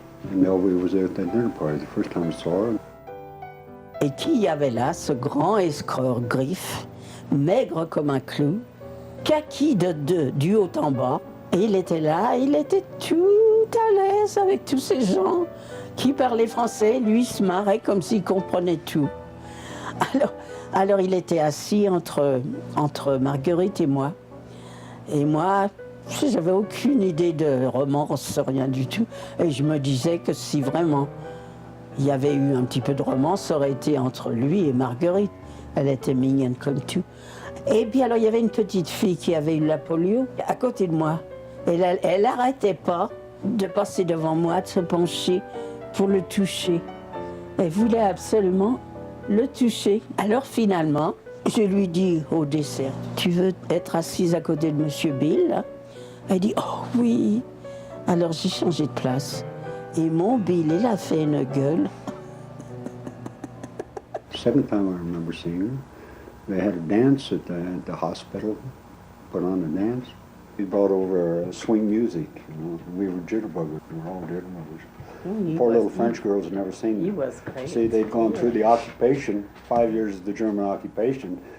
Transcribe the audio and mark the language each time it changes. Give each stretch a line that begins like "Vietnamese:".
English: And Melville was there at that dinner party the first time I saw her.
French: Et qui y avait là, ce grand escroc griffe, maigre comme un clou, kaki du haut en bas. Et il était là, il était tout à l'aise avec tous ces gens qui parlaient français. Lui, il se marrait comme s'il comprenait tout. Alors il était assis entre Marguerite et moi. Et moi, j'avais aucune idée de romance, rien du tout. Et je me disais que si vraiment il y avait eu un petit peu de romance, ça aurait été entre lui et Marguerite. Elle était mignonne comme tout. Et puis alors il y avait une petite fille qui avait eu la polio à côté de moi. Elle n'arrêtait pas de passer devant moi, de se pencher pour le toucher. Elle voulait absolument le toucher. Alors finalement, je lui dis au dessert, tu veux être assise à côté de Monsieur Bill? Elle dit, oh oui. Alors j'ai changé de place. Et mon Bill, il a fait une gueule.
English: Second time I remember seeing her, they had a dance at the hospital, put on a dance. He brought over swing music, you know, and we were jitterbuggers, we were all jitterbuggers. Poor little French girls had never seen He it. was great. See, they'd gone through the occupation, 5 years of the German occupation.